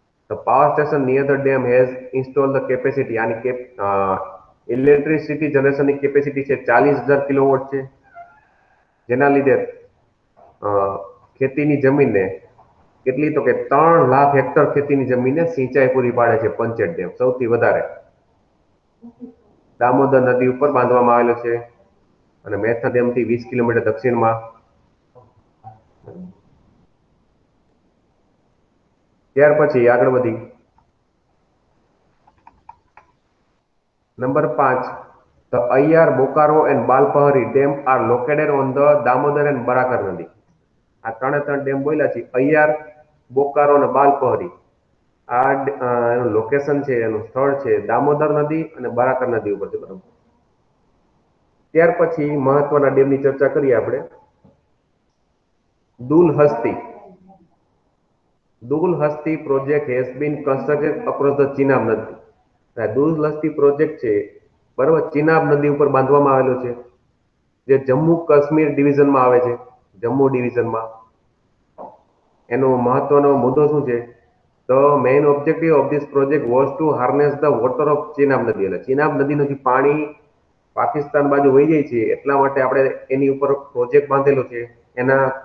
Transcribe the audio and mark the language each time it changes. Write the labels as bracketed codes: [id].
[en] The power station near the dam has installed the capacity. [gu] આની electricity જનરેશનની capacity છે 40,000 kilowatt છે. જેના લીધે ખેતીની જમીનને કેટલી? તો કે 3 લાખ હેક્ટર ખેતીની જમીનને સિંચાઈ પૂરી પાડે છે પંચેત ડેમ. સૌથી વધારે દામોદર નદી ઉપર બાંધવામાં આવેલો છે. અને મેથન ડેમથી 20 કિલોમીટર દક્ષિણમાં. ત્યાર પછી આગળ વધી [en] Number 5, the Aiyar, Bokaro and Balpahari dam are located on the Damodar and Barakar નદી. [gu] આ 3 ડેમ બોલ્યા છે અય્યાર, બોકારો અને બાલપહરી. આ એનું લોકેશન છે, એનું સ્થળ છે દામોદર નદી અને બરાકર નદી ઉપર છે, બરાબર. ત્યાર પછી મહત્વના ડેમની ચર્ચા કરીએ આપણે. [en] Dulhasti. Dulhasti project has been constructed across the Chenab નદી. [gu] દુલહસ્તી પ્રોજેક્ટ છે બરાબર ચિનાબ નદી ઉપર બાંધવામાં આવેલો છે જે જમ્મુ કાશ્મીર ડિવિઝનમાં આવે છે જમ્મુ ડિવિઝનમાં એનો મહત્વનો મુદ્દો શું છે તો [en] main objective of this project was to harness the water of Chenab [gu] નદી એટલે ચિનાબ નદીનું જે પાણી પાકિસ્તાન બાજુ વહી જાય છે એટલા માટે આપણે એની ઉપર પ્રોજેક્ટ બાંધેલો છે એના